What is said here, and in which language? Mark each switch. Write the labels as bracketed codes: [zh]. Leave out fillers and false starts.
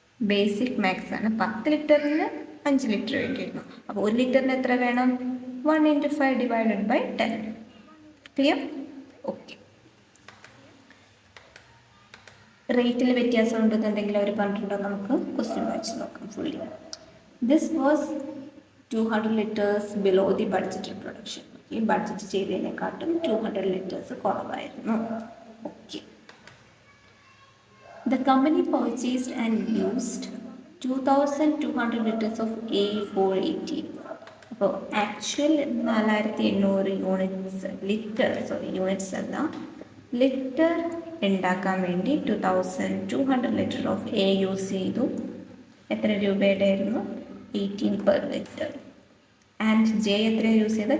[ml] Basic maths ആണ്. 10 ലിറ്ററിന് 5 litre വേണ്ടിയിരുന്നു. അപ്പോൾ 1 ലിറ്ററിന് എത്ര വേണം? [en] 1 into 5 divided by 10. [ml] Clear? Okay. റേറ്റിൽ വ്യത്യാസം ഉണ്ടെന്ന് എന്തെങ്കിലും അവർ പറഞ്ഞിട്ടുണ്ടോ? നമുക്ക് ക്വസ്റ്റ്യൻ വായിച്ച് നോക്കാം fully. [en] This was 200 liters below the budgeted production. [ml] ഈ ബഡ്ജറ്റ് ചെയ്തതിനെക്കാട്ടും 200 liters കുറവായിരുന്നു. Okay. [en] The company purchased and used 2,200 liters of A480. [ml] അപ്പോൾ ആക്ച്വൽ 4,800 യൂണിറ്റ്സ്, ലിറ്റർ, യൂണിറ്റ്സ് അല്ല, ലിറ്റർ ഉണ്ടാക്കാൻ വേണ്ടി 2200 ലിറ്റർ ഓഫ് എ യൂസ് ചെയ്തു. എത്ര രൂപയുടെ ആയിരുന്നു? 18 പെർ ലിറ്റർ. ആൻഡ് ജെ എത്ര യൂസ് ചെയ്ത്?